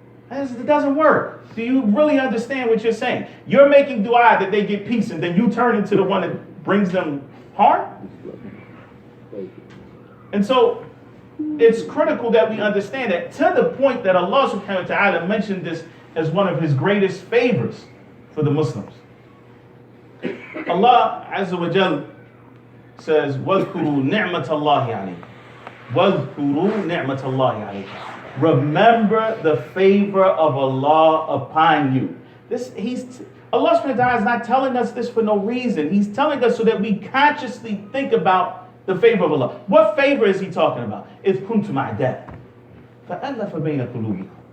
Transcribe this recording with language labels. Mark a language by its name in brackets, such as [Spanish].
[English] It doesn't work. Do you really understand what you're saying? You're making dua that they get peace, and then you turn into the one that brings them harm? And so it's critical that we understand that, to the point that Allah subhanahu wa ta'ala mentioned this as one of his greatest favors for the Muslims. Allah Azza wa Jal says, [Arabic] وَاذْكُرُوا نِعْمَةَ اللَّهِ عَلَيْكُمْ وَاذْكُرُوا نِعْمَةَ اللَّهِ عَلَيْكُمْ. [English] Remember the favor of Allah upon you. Allah subhanahu wa ta'ala is not telling us this for no reason. He's telling us so that we consciously think about the favor of Allah. What favor is he talking about? [Arabic] إِذْ كُنْتُمْ أَعْدَاءً فَأَلَّفَ بَيْنَ قُلُوبِكُمْ.